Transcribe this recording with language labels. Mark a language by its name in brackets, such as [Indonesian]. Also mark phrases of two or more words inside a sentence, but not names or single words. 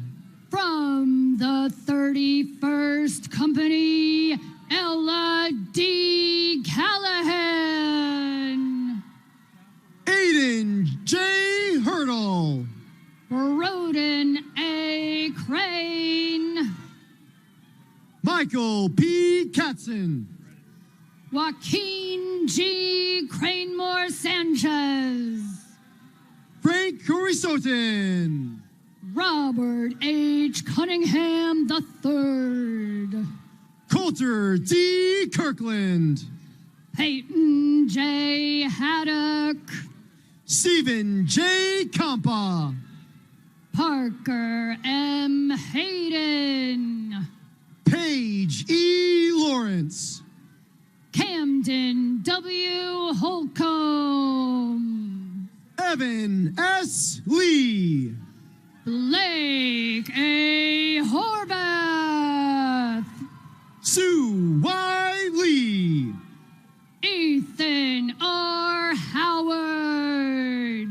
[English] From the 31st Company, Ella D. Callahan. Aiden J. Hurdle. Broden A. Crane. Michael P. Katzen. Joaquin G. Cranemore Sanchez. Frank Corisotin. Robert H. Cunningham III. Coulter D. Kirkland. Peyton J. Haddock. Stephen J. Compa. Parker M. Hayden, Paige E. Lawrence, Camden W. Holcomb, Evan S. Lee, Blake A. Horvath, Sue Y. Lee, Ethan R. Howard,